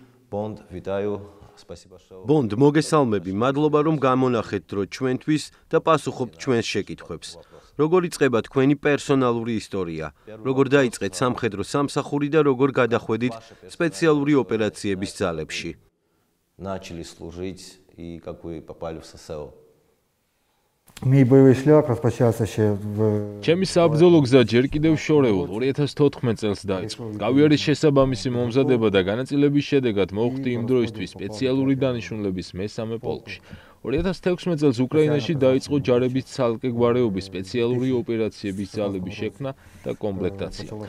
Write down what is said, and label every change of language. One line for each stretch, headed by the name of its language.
Georgian: ბონდ,
Ukrainian: ვიტაიო,
Russian: სპასიბო.
Georgian: ბონდ, მოგესალმები. მადლობა რომ გამონახეთ დრო ჩვენთვის და პასუხობთ ჩვენს შეკითხვებს. როგორ იწყება თქვენი პერსონალური ისტორია? როგორ დაიწყეთ სამხედრო სამსახური და როგორ გადახვედით სპეციალური ოპერაციების ძალებში?
Russian: Начали служить и как вы попали в ССО?
Ukrainian: Мій бойовий шлях розпочався ще в
Georgian: ჩემი საბრძოლო გზა ჯერ კიდევ შორეულ 2014 წელს დაიწყო. გავიარე შესაბამისი მომზადება და განაწილების შედეგად მოვხდი იმ დროისთვის სპეციალური დანიშნულების მესამე პოლკში. 2016 წელს უკრაინაში დაიწყო ჯარების ცალკე გვარეობის სპეციალური ოპერაციების ძალების შექმნა და კომპლექტაცია.